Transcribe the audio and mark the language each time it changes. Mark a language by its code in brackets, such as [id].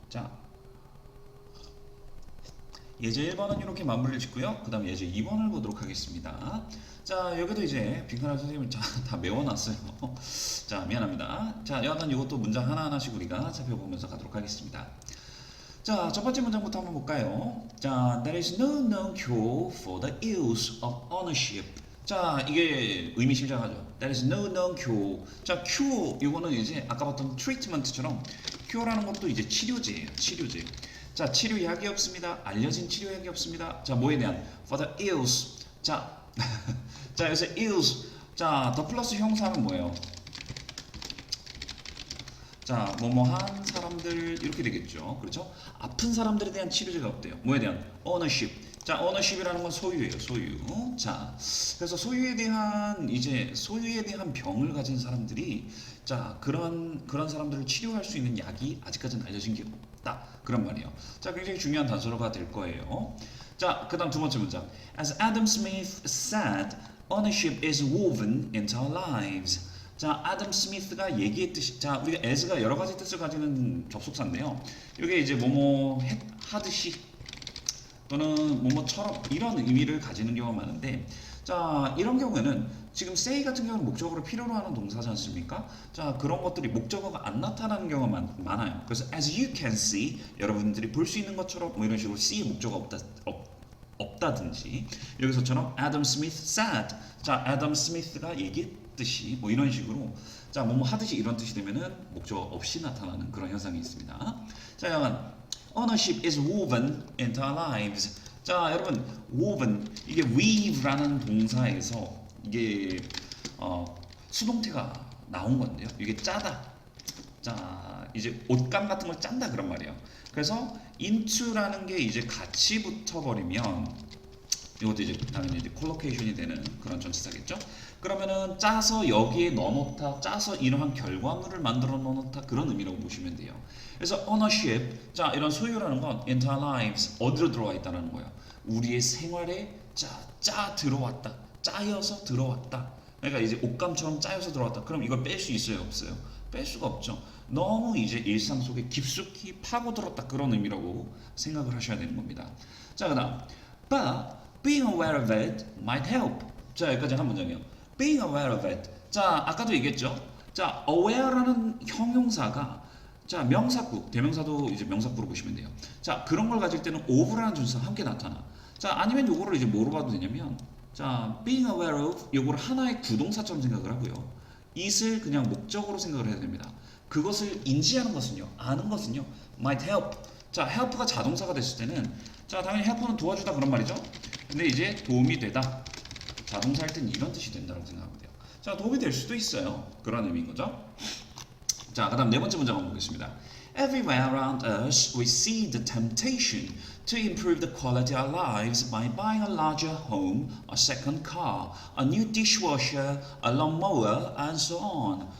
[ko] 자, 예제 1번은 이렇게 마무리를 짓고요. 그 다음 예제 2번을 보도록 하겠습니다. 자, 여기도 이제 빈칸할 선생님을 다 메워놨어요. 자, 미안합니다. 자, 여하간 이것도 문장 하나하나씩 우리가 살펴보면서 가도록 하겠습니다. 자, 첫 번째 문장부터 한번 볼까요? [en] 자, there is no known cure for the ills of ownership. [ko] 자, 이게 의미심장하죠. [en] There is no known cure. [ko] 자, cure 이거는 이제 아까 봤던 treatment처럼 cure라는 것도 이제 치료제예요. 치료제. 자, 치료약이 없습니다. 알려진 치료약이 없습니다. 자, 뭐에 대한? [en] For the ills. [ko] 자, 자, 여기서 ills. 자, 더 플러스 형사는 뭐예요? 자, 뭐뭐한 사람들 이렇게 되겠죠. 그렇죠? 아픈 사람들에 대한 치료제가 없대요. 뭐에 대한? ownership. 자, ownership이라는 건 소유예요. 소유. 자, 그래서 소유에 대한 병을 가진 사람들이 자, 그런 사람들을 치료할 수 있는 약이 아직까지는 알려진 게 없다. 그런 말이에요. 자, 굉장히 중요한 단서가 될 거예요. 자, 그다음 두 번째 문장. [en] As Adam Smith said, ownership is woven into our lives. [ko] 자, 아담 스미스가 얘기했듯이, 자, 우리가 as가 여러 가지 뜻을 가지는 접속사인데요. 이게 이제 뭐뭐 하듯이 또는 뭐뭐처럼 이런 의미를 가지는 경우가 많은데, 자, 이런 경우에는 지금 say 같은 경우는 목적어를 필요로 하는 동사지 않습니까? 자, 그런 것들이 목적어가 안 나타나는 경우가 많아요. 그래서 [en] as you can see, [ko] 여러분들이 볼 수 있는 것처럼 뭐 이런 식으로 see의 목적어가 없다든지, 여기서처럼 [en] Adam Smith said, [ko] 자, Adam Smith가 얘기했듯이 뭐 이런 식으로, 자, 뭐뭐 하듯이 이런 뜻이 되면은 목적어 없이 나타나는 그런 현상이 있습니다. [en] 자, 약간 ownership is woven into our lives. [ko] 자, 여러분, woven, 이게 weave라는 동사에서 이게 수동태가 나온 건데요. 이게 짜다. 자, 이제 옷감 같은 걸 짠다 그런 말이에요. 그래서 into라는 게 이제 같이 붙어버리면 이것도 이제 당연히 이제 콜로케이션이 되는 그런 전치사겠죠. 그러면은 짜서 여기에 넣어놓다, 짜서 이러한 결과물을 만들어 놓다 그런 의미라고 보시면 돼요. 그래서 ownership, 자, 이런 소유라는 건 [en] into our lives, [ko] 어디로 들어와 있다는 거예요. 우리의 생활에 짜 들어왔다, 짜여서 들어왔다. 그러니까 이제 옷감처럼 짜여서 들어왔다. 그럼 이걸 뺄 수 있어요, 없어요? 뺄 수가 없죠. 너무 이제 일상 속에 깊숙이 파고들었다 그런 의미라고 생각을 하셔야 되는 겁니다. [en] 자, 그다음 but being aware of it might help. [ko] 자, 여기까지 한 문장이에요. being aware of it. 자, 아까도 얘기했죠. 자, aware라는 형용사가 자, 명사구, 대명사도 이제 명사구로 보시면 돼요. 자, 그런 걸 가질 때는 of라는 준수가 함께 나타나. 자, 아니면 요거를 이제 뭐로 봐도 되냐면 자, being aware of 요거를 하나의 구동사처럼 생각을 하고요. it을 그냥 목적으로 생각을 해야 됩니다. 그것을 인지하는 것은요, 아는 것은요, [en] might help. [ko] 자, help가 자동사가 됐을 때는 자, 당연히 help는 도와주다 그런 말이죠. 근데 이제 도움이 되다. 자동사일 땐 이런 뜻이 된다고 생각하면 돼요. 자, 도움이 될 수도 있어요. 그런 의미인 거죠. 자, 그다음 네 번째 문장 한번 보겠습니다. [en] Everywhere around us, we see the temptation to improve the quality of our lives by buying a larger home, a second car, a new dishwasher, a lawnmower, and so on.